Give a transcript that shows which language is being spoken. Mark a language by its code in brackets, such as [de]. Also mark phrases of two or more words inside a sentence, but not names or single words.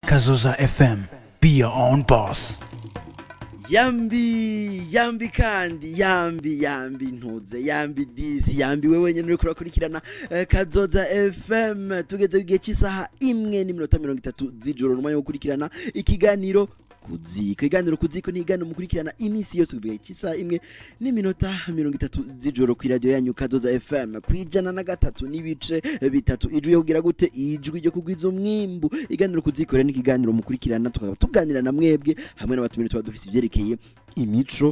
[en] Kazoza FM. Be your own boss. [rn] Yambi kandi yambi ntuze yambi disi yambi wewe nyene uriko urakurikirana Kazoza FM tugeze igihe cy'isaha 1:30 z'ijoro nyuma yo gukurikirana ikiganiro kuziko ni igano mukurikirana iminsi yose kubiga cy'isaha 1:30 z'ijoro ku radio yanyu Kazoza FM kwijana na gatatu n'ibice bitatu ijwi yo kugira gute ijwi ryo kugwiza umwimbu iganiro kuzikora n'ikiganiro mukurikirana tuganira na mwebwe hamwe n'abatumire tuba dufise ivyerekeye imico